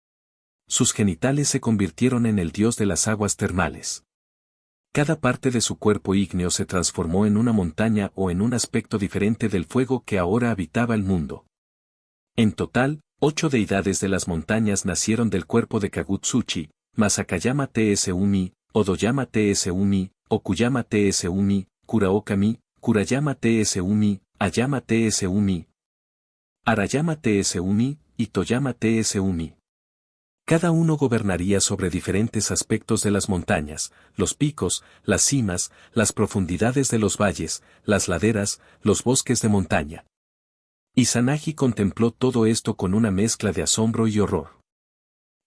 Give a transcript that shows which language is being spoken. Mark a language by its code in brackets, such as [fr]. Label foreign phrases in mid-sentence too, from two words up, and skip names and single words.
[es] Sus genitales se convirtieron en el dios de las aguas termales. Cada parte de su cuerpo ígneo se transformó en una montaña o en un aspecto diferente del fuego que ahora habitaba el mundo. En total, 8 deidades de las montañas nacieron del cuerpo de Kagutsuchi, Masakayama Tsumi, Odoyama Tsumi, Okuyama Tsumi, Kuraokami, Kurayama Tsumi, Ayama Tsumi, Arayama Tsumi, y Toyama Tsumi. Cada uno gobernaría sobre diferentes aspectos de las montañas, los picos, las cimas, las profundidades de los valles, las laderas, los bosques de montaña. Izanagi contempló todo esto con una mezcla de asombro y horror.